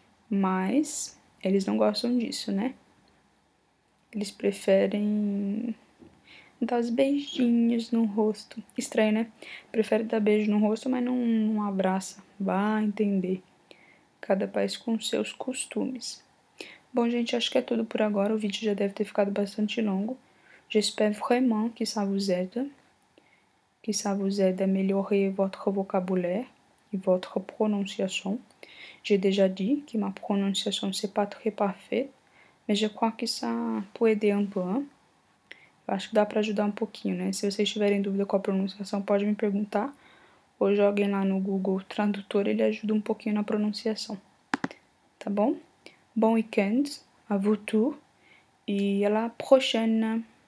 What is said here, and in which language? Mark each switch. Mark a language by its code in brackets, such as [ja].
[pt] Mas eles não gostam disso, né? Eles preferem dar os beijinhos no rosto. Estranho, né? Prefere dar beijo no rosto, mas não abraça. Vai entender. Cada país com seus costumes. Bom, gente, acho que é tudo por agora. O vídeo já deve ter ficado bastante longo. [fr] J'espère vraiment que ça vous aide. Que ça vous aide à améliorer votre vocabulaire et votre prononciation. J'ai déjà dit que ma prononciation c'est pas très parfaite, mais je crois que ça peut aider un peu. Hein? [pt] Eu acho que dá para ajudar um pouquinho, né? Se vocês tiverem dúvida com a pronunciação, pode me perguntar. Ou joguem lá no Google Tradutor, ele ajuda um pouquinho na pronunciação. Tá bom? [fr] Bon week-end à vous tous et à la prochaine!